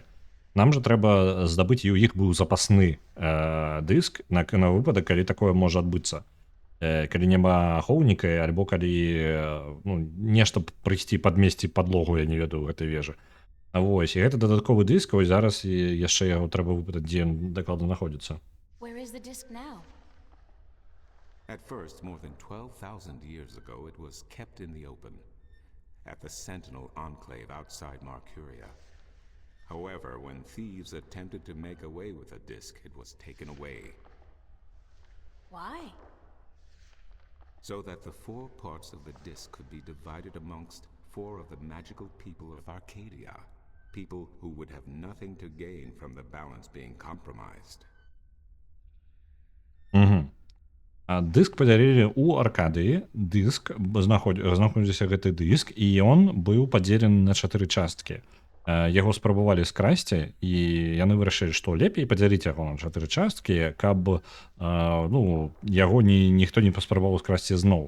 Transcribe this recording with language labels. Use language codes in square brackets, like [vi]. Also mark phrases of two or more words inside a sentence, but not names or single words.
[be] Нам жа трэба здабыць, і ў іх быў запасны дыск на выпадак, калі такое можа адбыцца. Калі няма ахоўніка, альбо калі нешта прыйсці падмесці падлогу, я не ведаю, у гэтай вежы. Вось, і гэта дадатковы дыск, вось зараз і яшчэ яго трэба выпытаць, дзе ён дакладна знаходзіцца. [en] Where is the disc now? At first, more than 12,000 years ago, it was kept in the open, at the Sentinel Enclave outside Marcuria. However, when thieves attempted to make away with the disc, it was taken away. Why? So that the 4 parts of the disc could be divided amongst 4 of the magical people of Arcadia, people who would have nothing to gain from the balance being compromised. [be] Дыск падзялілі ў Аркадыі, знаходзіўся гэты дыск, і ён быў падзелены на 4 часткі. Яго спрабавалі скрасці, і яны вырашылі, што лепей падзяліць яго на 4 часткі, каб яго ніхто не паспрабаваў скрасці зноў.